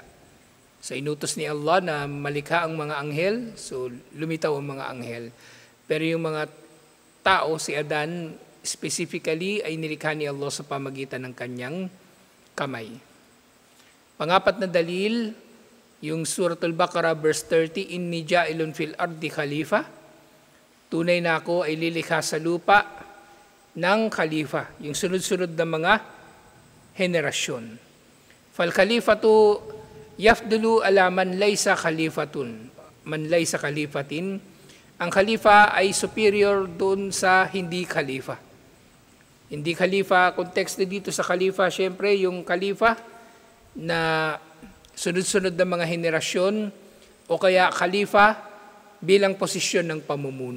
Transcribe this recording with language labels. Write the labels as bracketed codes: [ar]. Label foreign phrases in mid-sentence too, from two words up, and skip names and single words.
[tl] So inutos ni Allah na malikha ang mga anghel, so lumitaw ang mga anghel. Pero yung mga tao, si Adan specifically ay nilikha ni Allah sa pamagitan ng kanyang kamay. Pangapat na dalil, yung Suratul Baqarah verse 30, [ar] "إني جاعل في الأرض خليفة." [tl] Tunay na ako ay lilikha sa lupa ng khalifa, yung sunod-sunod na mga henerasyon. [ar] فالخليفة يفضل على من ليس خليفة. من ليس خليفة. [tl] Ang khalifa ay superior doon sa hindi khalifa. Hindi khalifa, konteksto dito sa khalifa, syempre yung khalifa na sunod-sunod na mga henerasyon, o kaya khalifa bilang posisyon ng pamumuno.